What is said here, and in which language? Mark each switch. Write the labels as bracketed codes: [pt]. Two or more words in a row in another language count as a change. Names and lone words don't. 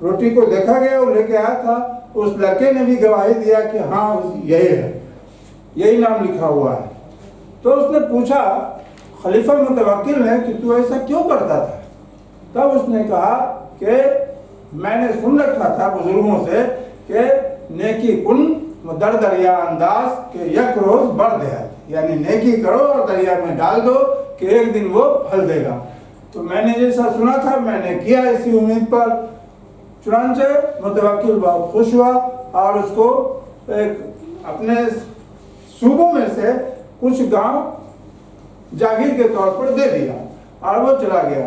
[ur] روٹی کو دیکھا گیا، وہ لے کے آیا تھا، اس لڑکے نے بھی گواہی دیا کہ ہاں یہی ہے، یہی نام لکھا ہوا ہے۔ تو اس نے پوچھا خلیفہ متوکل نے کہ تو ایسا کیوں کرتا تھا؟ تب اس نے کہا کہ میں نے سن رکھا تھا بزرگوں سے کہ [fa] نیکی کن در دریا انداز کہ یک روز بر دہد، [ur] یعنی نیکی کرو اور دریا میں ڈال دو کہ ایک دن وہ پھل دے گا۔ تو میں نے جیسا سنا تھا میں نے کیا اسی امید پر۔ چنانچہ متوکل بہت خوش ہوا اور اس کو ایک اپنے صوبوں میں سے کچھ گاؤں جاگیر کے طور پر دے دیا اور وہ چلا گیا۔